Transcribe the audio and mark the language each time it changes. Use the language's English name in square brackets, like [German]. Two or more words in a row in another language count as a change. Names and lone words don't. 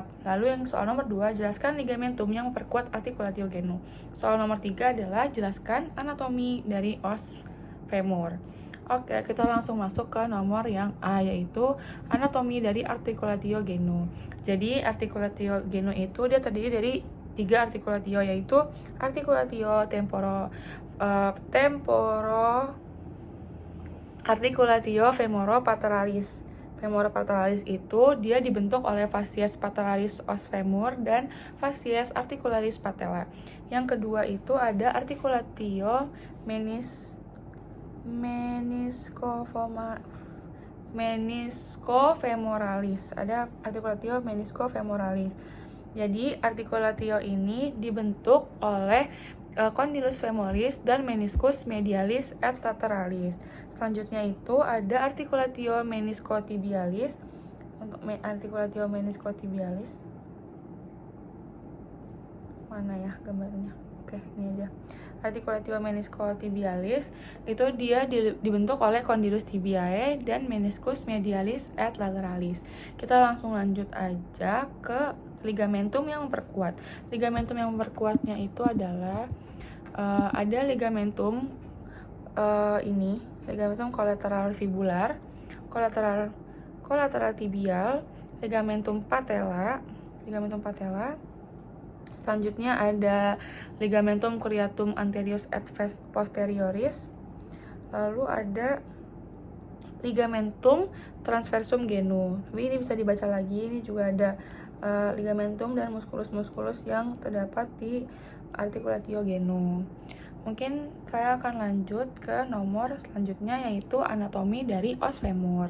[Indonesian] Lalu yang soal nomor 2, jelaskan ligamentum yang memperkuat artikulatio genu. Soal nomor 3 adalah jelaskan anatomi dari os femur. Oke, kita langsung masuk ke nomor yang A, yaitu anatomi dari artikulatio genu. Jadi artikulatio genu itu dia terdiri dari 3 artikulatio, yaitu artikulatio artikulatio femoropatelaris. Femoropatelaris itu dia dibentuk oleh fascies patellaris os femur dan fascies articularis patella. Yang kedua itu ada artikulatio meniscofemoralis. Ada artikulatio meniscofemoralis. Jadi artikulatio ini dibentuk oleh condylus femoris dan meniscus medialis et lateralis. Selanjutnya itu ada artikulatio meniscotibialis. Untuk artikulatio meniscotibialis, mana ya gambarnya? Oke, ini aja. Artikulatio meniscotibialis itu dia dibentuk oleh condylus tibiae dan meniscus medialis et lateralis. Kita langsung lanjut aja ke ligamentum yang memperkuat. Ligamentum yang memperkuatnya itu adalah ada ligamentum ligamentum kolateral fibular, kolateral tibial, ligamentum patella. Selanjutnya ada ligamentum cruiatum anterius et posterioris. Lalu ada ligamentum transversum genu. Tapi ini bisa dibaca lagi. Ini juga ada ligamentum dan musculus yang terdapat di artikulatio genu. Mungkin saya akan lanjut ke nomor selanjutnya, yaitu anatomi dari os femur.